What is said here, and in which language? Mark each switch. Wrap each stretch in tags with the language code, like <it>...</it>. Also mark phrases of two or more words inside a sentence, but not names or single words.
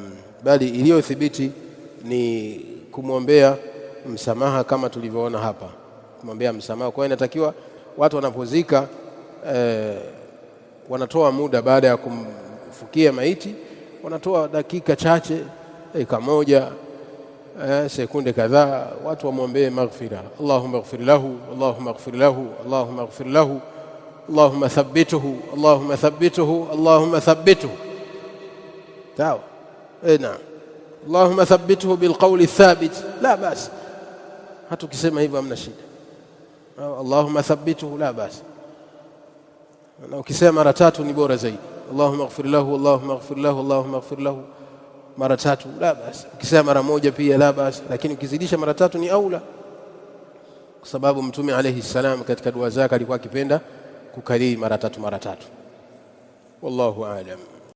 <sw>Bali iliyothibiti ni kumwombea msamaha kama tulivyoona hapa, kumwombea msamaha. Kwa hiyo inatakiwa watu wanapozika wanatoa muda baada ya kumfukia maiti, wanatoa dakika chache, dakika moja, sekunde kadhaa, watu wamwombee maghfira.</sw> <ar>اللهم اغفر له، اللهم اغفر له، اللهم اغفر له، اللهم ثبته، اللهم ثبته، اللهم ثبته, Allahumma thabbituhu, Allahumma thabbituhu, sawa. نعم، اللهم ثبته بالقول الثابت، لا بأس.</ar> <sw>Hata ukisema hivyo hamna shida.</sw> <ar>اللهم ثبته، لا بأس.</ar> <sw>Na ukisema mara tatu ni bora zaidi.</sw> <ar>اللهم اغفر له، اللهم اغفر له، اللهم اغفر له, Allahumma ighfir lahu,</ar> <sw>mara tatu</sw> <ar>لا بأس.</ar> <sw>Ukisema mara moja pia</sw> <ar>لا بأس,</ar> <sw>lakini ukizidisha mara tatu ni aula, kwa sababu mtume</sw> <ar>عليه السلام</ar> <sw>katika dua zake alikuwa akipenda kukariri mara tatu.</sw> <ar>والله أعلم.</ar>